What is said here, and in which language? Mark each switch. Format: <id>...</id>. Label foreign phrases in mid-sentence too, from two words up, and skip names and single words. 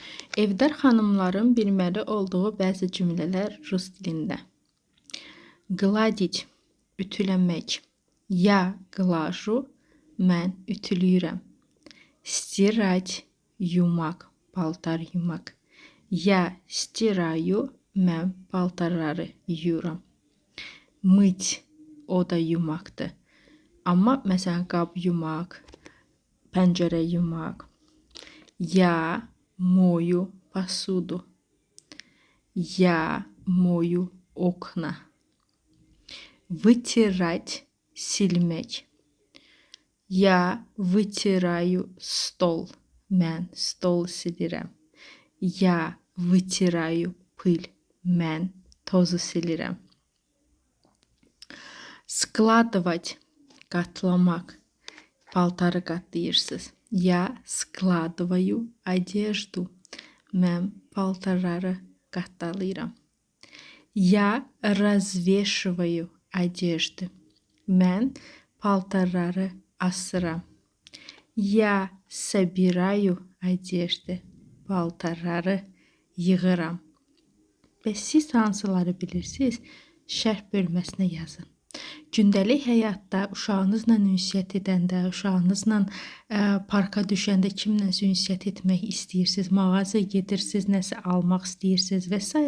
<az>Evdar xanımların bilməli olduğu bəzi cümlələr rus dilində. Gladить, ütüləmək.</az> <ru>Я глажу,</ru> <az>mən ütülüyürəm. Стирать, yumaq, paltar yumaq.</az> <ru>Я стираю,</ru> <az>mən paltarları yuyuram. Mыть, o da yumaqdır. Amma məsələn qab yumaq, pəncərə yumaq.</az> <ru>Я мою посуду. Я мою окна. Вытирать, silmək. Я вытираю стол.</ru> <az>Mən stol silirəm.</az> <ru>Я вытираю пыль.</ru> <az>Mən tozu silirəm. Складывать, qatlamaq. Paltarı qatlayırsınız.</az> <ru>Я складываю одежду.</ru> <az>Mən paltarları qatlayıram.</az> <ru>Я развешиваю одежду.</ru> <az>Mən paltarları asıram.</az> <ru>Я собираю одежду.</ru> <az>Paltarları yığıram. Və siz hansıları bilirsiniz? Şərh bölməsinə yazın. Gündəlik həyatda uşağınızla ünsiyyət edəndə, uşağınızla parka düşəndə kimlə ünsiyyət etmək istəyirsiniz, mağazaya gedirsiniz, nəsə almaq istəyirsiniz və s.</az>